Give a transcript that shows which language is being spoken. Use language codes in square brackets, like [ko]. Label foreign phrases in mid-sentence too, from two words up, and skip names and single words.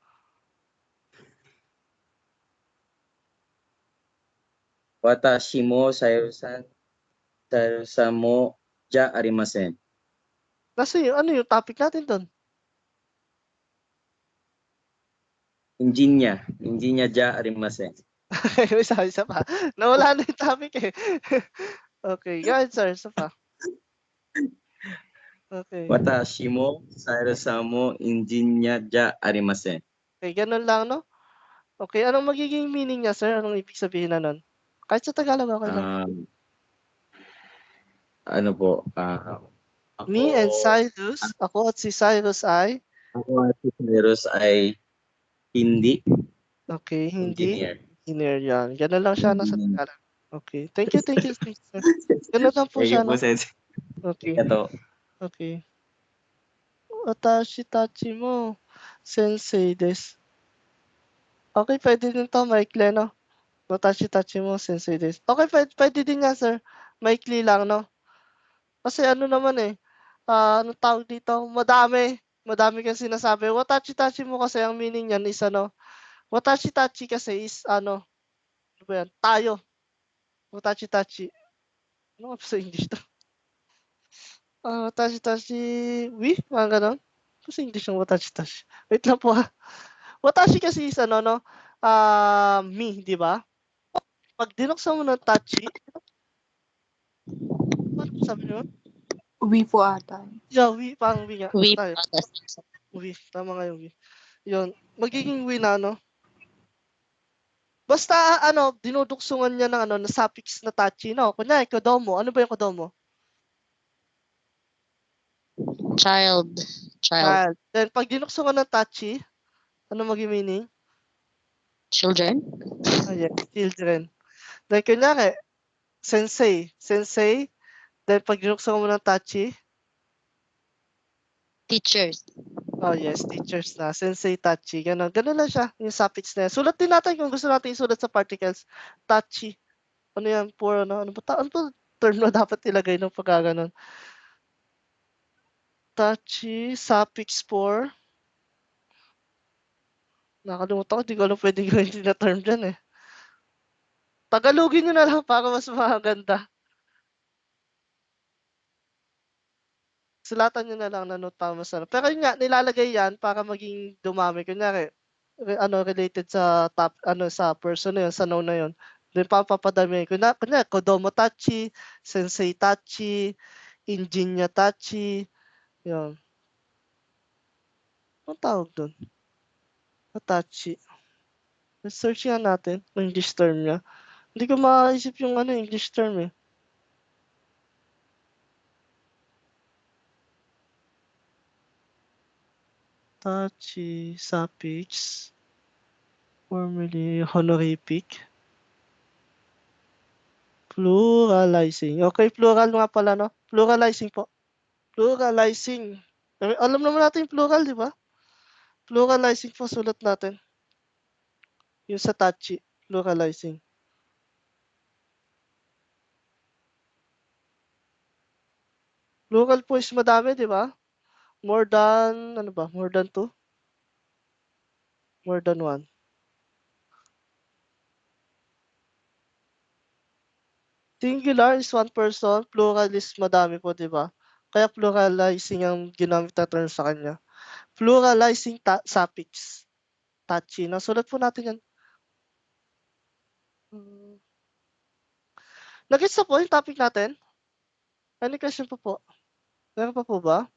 [ja] 私も、サイラスさんも、じゃありません. [tl] Kasi ano yung topic natin doon? [ja] エンジニアじゃありません. [tl] Isa pa. Nawala na yung topic eh. [en] Okay, go ahead, [tl] sir. Isa pa. Okay. [ja] 私も、サイラスさんも、エンジニアじゃありません. [tl] Okay, ganun lang, no? Okay, anong magiging meaning niya, sir? Anong ibig sabihin na nun? Kahit sa Tagalog, okay lang. Ano po? [en] Me and Cyrus, [tl] ako at si Cyrus ay? Ako at si Cyrus ay hindi. Okay, hindi. Engineer yan. Ganun lang siya nasa Tagalog. [en] Okay, thank you, [tl] sir. Ganun lang po siya, no? Okay. Ito. Okay. [ja] 私たちも、先生です. [tl] Okay, pwede din to, maikli, no? [ja] 私たちも、先生です. [tl] Okay, pwede din yan, sir. Maikli lang, no? Kasi ano naman eh, anong tawag dito? Madami kang sinasabi. [ja] 私たちも [tl] kasi ang meaning niyan is ano, watashi-tachi kasi is ano ba yan? Tayo. [ja] Watashi-tachi. [tl] Ano nga ba sa English to? [ja] Watashi-tachi, [en] we? [tl] Mga ganon. Ano sa English yung watashi-tachi? Wait lang po ha. Watashi kasi is ano, no? Me, di ba? Pag dinuksan mo ng tachi, ano sabi niyo? We po ata. Yeah, we, parang we nga. [en] We [tl] Tayo. patas. We, tama nga yung we. Yun, magiging we na, no? Basta, ano, dinuduksungan niya ng ano, na suffix na tachi, no? Kunyari, kodomo. Ano ba yung kodomo? [en] Child. Child. Then, [tl] pag dinuksungan ng tachi, ano maging meaning? [en] Children. Yes, children. Then, [tl] kunyari, [ja] sensei. Sensei. [tl] Then, pag dinuksungan mo ng tachi, [en] Teachers. oh yes, teachers na. [ja] 先生たち. [tl] Ganon. Ganon lang siya. Yung suffix na yan. Sulat din natin kung gusto natin isulat sa particles. Tachi. Ano yan? For ano? Ano ba term na dapat ilagay ng pagkaganon? [ja] Tachi. [en] Suffix for. [tl] Nakalimutan ko. Di ko alam pwedeng gawin na term dyan eh. Tagalogin nyo na lang para mas maganda. Sulatan nyo na lang na note para mas ano. Pero yun nga, nilalagay yan para maging dumami. Kunyari, related sa top, sa person na yun, sa noun na yun. Then papapadami. Kunyari, [ja] 子供たち、先生たち、エンジニアたち. [tl] Yun. Anong tawag dun? [ja] Tachi. [tl] Search nga natin yung [en] English term [tl] niya. Hindi ko maisip yung [en] English term [tl] eh. [en] Tachi, suffix, formally, honorific, pluralizing. [tl] Okay, plural nga pala, no? Pluralizing po. Pluralizing. Alam naman natin yung plural, di ba? Pluralizing po, sulat natin. Yung sa tachi, pluralizing. Plural po is madami, di ba? [en] More than, More than 2? More than 1. Singular is one person, plural is [tl] madami po, di ba? Kaya pluralizing ang ginamit na term sa kanya. [en] Pluralizing suffix. [tl] Tachi. Nasulat po natin yan. Nag-gets na po yung topic natin? [en] Any question [tl] po? Meron pa po ba?